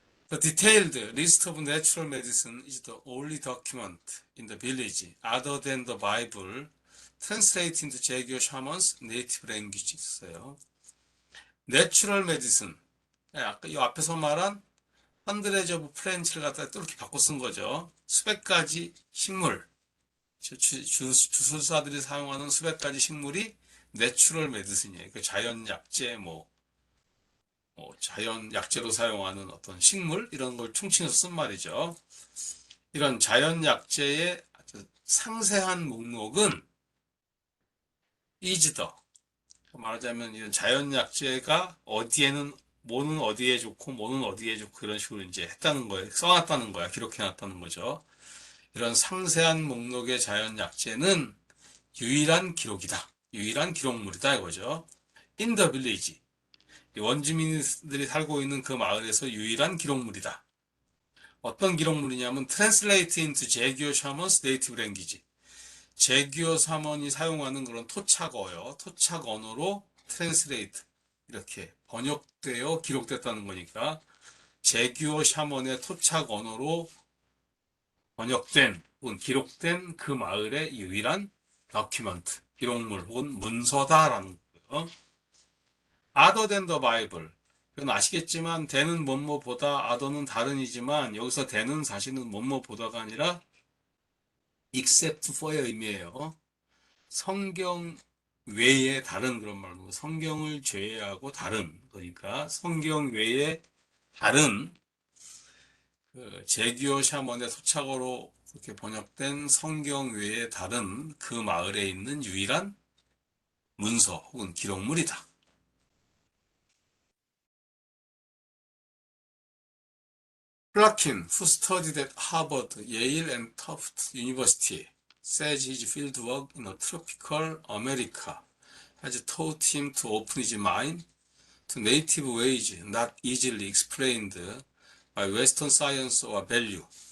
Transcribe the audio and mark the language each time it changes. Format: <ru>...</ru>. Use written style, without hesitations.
<en>The detailed list of natural medicine is the only document in the village, other than the Bible, translated into Jaegyo shaman's native language</en> <ko>있어요. Natural medicine, 아까 이 앞에서 말한</ko> <en>hundreds of plants를</en> <ko>갖다가 또 이렇게 바꿔 쓴 거죠. 수백 가지 식물, 주술사들이 사용하는 수백 가지 식물이 내추럴 메디슨이에요. 그 자연 약제, 자연 약제로 사용하는 어떤 식물 이런 걸 총칭해서 쓴 말이죠. 이런 자연 약제의 아주 상세한 목록은 이즈더 말하자면 이런 자연 약제가 어디에는 뭐는 어디에 좋고 뭐는 어디에 좋고 이런 식으로 이제 했다는 거예요. 써놨다는 거야. 기록해놨다는 거죠. 이런 상세한 목록의 자연 약제는 유일한 기록이다. 유일한 기록물이다 이거죠.</ko> <en>In the village.</en> <ko>원주민들이 살고 있는 그 마을에서 유일한 기록물이다. 어떤 기록물이냐면</ko> <en>Translate into 제규어 샤먼's native language.</en> <ko>제규어 샤먼이 사용하는 그런 토착어요. 토착 언어로 Translate 이렇게 번역되어 기록됐다는 거니까 제규어 샤먼의 토착 언어로 번역된 혹은 기록된 그 마을의 유일한 다큐멘트, 기록물 혹은 문서다라는 거예요.</ko> <en>Other than the Bible.</en> <ko>이건 아시겠지만 대는 뭐뭐보다 other는 다른이지만 여기서 대는 사실은 뭐뭐보다가 아니라</ko> <en>except for의</en> <ko>의미예요. 성경 외에 다른 그런 말로 성경을 제외하고 다른 그러니까 성경 외에 다른 제규어 샤먼의 소착어로 그렇게 번역된 성경 외에 다른 그 마을에 있는 유일한 문서 혹은 기록물이다.</ko> <en>Plotkin, who studied at Harvard, Yale, and Tufts University, says his fieldwork in a tropical America has taught him to open his mind to native ways not easily explained by Western science or value.</en>